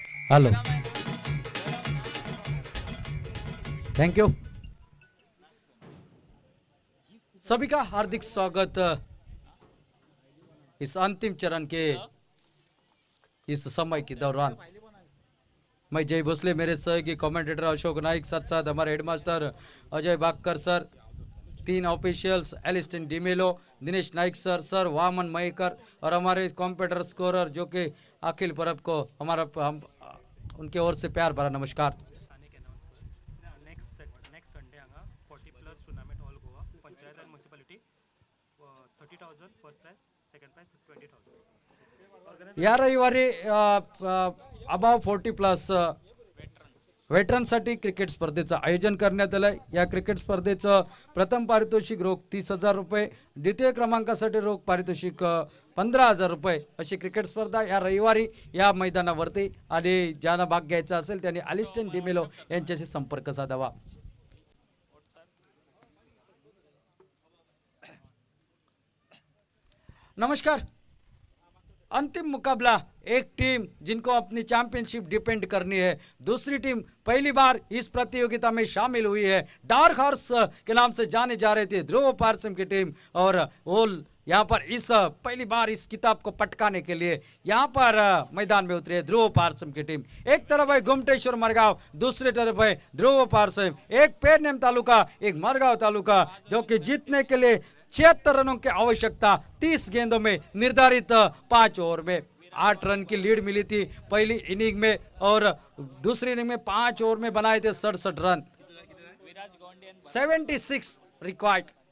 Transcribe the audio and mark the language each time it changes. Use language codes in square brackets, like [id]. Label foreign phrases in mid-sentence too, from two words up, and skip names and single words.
[en] Hello, thank you. [hi] सभी का हार्दिक स्वागत इस अंतिम चरण के इस समय के दौरान। मैं जय भोसले, मेरे सहयोगी कमेंटेटर अशोक नाइक, साथ साथ हमारे हेडमास्टर अजय बागकर सर, 3 ऑफिशियल्स एलिस्टिन डिमेलो, दिनेश नाइक सर वामन मयकर और हमारे [en] computer scorer [hi] जो कि अखिल परब को हम उनके ओर से प्यार भरा नमस्कार। [en] next Sunday हांगा 40+ tournament All Goa Panchayat and Municipality 30,000 first prize, second prize 20,000. [mr] या रविवारी अबाव 40+ वेटरनसाठी क्रिकेट स्पर्धेचं आयोजन करण्यात आलं। या क्रिकेट स्पर्धेचं प्रथम पारितोषिक रोख 30,000 रुपये, द्वितीय क्रमांकासाठी रोख पारितोषिक 15,000 रुपये अशी क्रिकेट स्पर्धा या रविवारी या मैदानावरती, आणि ज्यांना भाग घ्यायचा असेल त्यांनी एलिस्टिन डिमेलो यांच्याशी संपर्क साधावा। नमस्कार। [hi] अंतिम मुकाबला, एक टीम जिनको अपनी चैंपियनशिप डिपेंड करनी है, दूसरी टीम पहली बार इस प्रतियोगिता में शामिल हुई है, [en] dark horse [hi] के नाम से जाने जा रहे थे ध्रुव पारसम की टीम, और वो यहाँ पर इस पहली बार इस किताब को पटकाने के लिए यहाँ पर मैदान में उतरे ध्रुव पारसम की टीम। एक तरफ है गुमटेश्वर मरगांव, दूसरी तरफ है ध्रुव पारसम। एक पेरनेम तालुका, एक मरगांव तालुका, जो कि जीतने के लिए 76 रनों की आवश्यकता, 30 गेंदों में निर्धारित 5 ओवर में 8 रन की लीड मिली थी पहली इनिंग में, और दूसरी इनिंग में 5 ओवर में बनाए थे 67 रन। 76 रिक्वायर्ड।